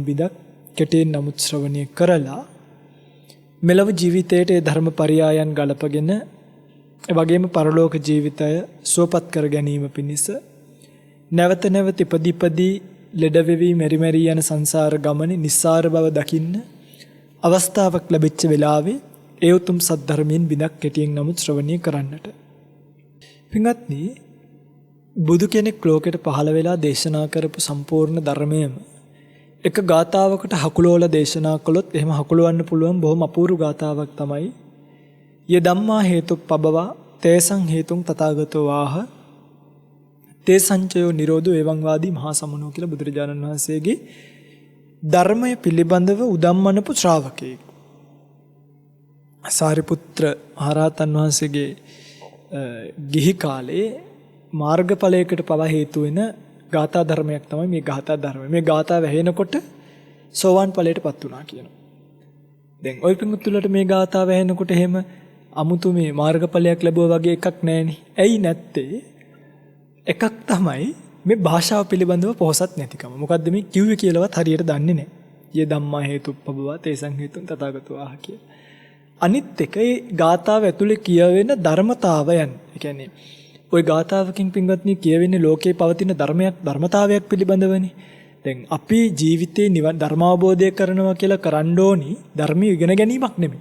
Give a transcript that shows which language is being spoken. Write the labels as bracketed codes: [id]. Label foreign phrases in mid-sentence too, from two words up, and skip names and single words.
[si] බිදක් කෙටියෙන් නමුත් ශ්‍රවණය කරලා මෙලව ජීවිතයට ඒ ධර්ම පරයයන් ගලපගෙන එවැගේම පරලෝක ජීවිතය සුවපත් කර ගැනීම පිණිස නැවත නැවත ඉපදී ලෙඩ වෙවි මෙරි මෙරි යන සංසාර ගමනේ නිස්සාර බව දකින්න අවස්ථාවක් ලැබිච්ච වෙලාවේ ඒ උතුම් සත්‍ය ධර්මයෙන් බිදක් කෙටියෙන් නමුත් ශ්‍රවණය කරන්නට. පින්වත්නි, බුදු කෙනෙක් ලෝකෙට පහළ වෙලා දේශනා කරපු සම්පූර්ණ ධර්මයම එක ගාතාවකට හකුලවලා දේශනා කළොත් එහෙම හකුලවන්න පුළුවන් බොහොම අපූර්ව ගාතාවක් තමයි [pi] ය ධම්මා හේතුප්පබවා තේසං හේතුං තථාගතෝ ආහ තේසංචයෝ නිරෝධෝ එවං වාදී මහා සමනෝ [si] කියලා බුදුරජාණන් වහන්සේගේ ධර්මය පිළිබඳව උදම්මනපු ශ්‍රාවකයෙක්. සාරිපුත්‍ර මහරහතන් වහන්සේගේ ගිහි කාලේ මාර්ගඵලයකට පවා හේතු වෙන ගාථා ධර්මයක් තමයි මේ ගාථා ධර්මය. මේ ගාථා වැහෙනකොට සෝවාන් ඵලයටපත් වුණා කියනවා. දැන් ওই පිඟුතුලට මේ ගාථා වැහෙනකොට එහෙම අමුතු මේ මාර්ගඵලයක් ලැබුවා වගේ එකක් නැහෙනි. ඇයි නැත්තේ? එකක් තමයි මේ භාෂාව පිළිබඳව පොහසත් නැතිකම. මොකද්ද මේ කිව්වේ කියලාවත් හරියට දන්නේ නැහැ. [pi] යේ ධම්මා හේතුප්පබවා තේසං හේතුං තථාගතෝ ආහ කියලා. [si] අනිත් එක ඒ ගාථාව ඇතුලේ කියවෙන ධර්මතාවයන්. ඒ කියන්නේ ওই ගාථාවකින් පින්වත්නි කියවෙන්නේ ලෝකේ පවතින ධර්මතාවයක් පිළිබඳවනේ. දැන් අපි ජීවිතේ නිවන් ධර්මාවබෝධය කරනවා කියලා කරන්න ඕනි ධර්මීය ඉගෙන ගැනීමක් නෙමෙයි.